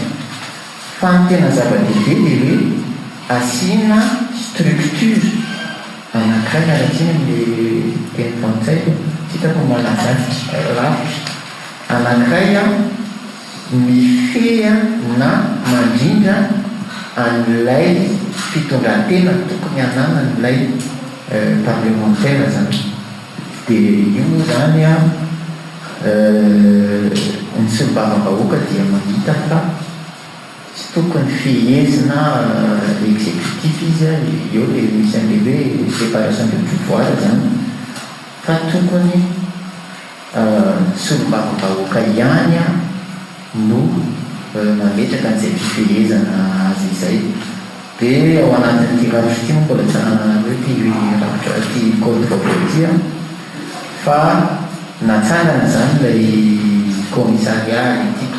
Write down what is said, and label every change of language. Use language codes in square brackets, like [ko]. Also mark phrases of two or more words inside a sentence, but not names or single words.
[mg] Fa ny tena zava-dehibe dia hoe asiana structure anankiray miaratsiny amin'le teny frantsay hitako malagasy lavitra anankiray mifehy na mandrindra an'ilay fitondran-tena tokony ananan'ilay parlementaire zany. Dia io moa zany ny solombavambahoaka dia mahita fa tsy tokony fehezina exécutif izy eo le misy an'le hoe [fr] séparation de pouvoir [mg] zany fa tokony solombavambahoaka ihany no mametraka an'izay fifehezana azy izay. Dia ao anatin'ity ravitra ity moa mbola tsanana hoe ty ravitra ty code vaovao ity fa natsangana zany ilay [fr] commissariat éthique.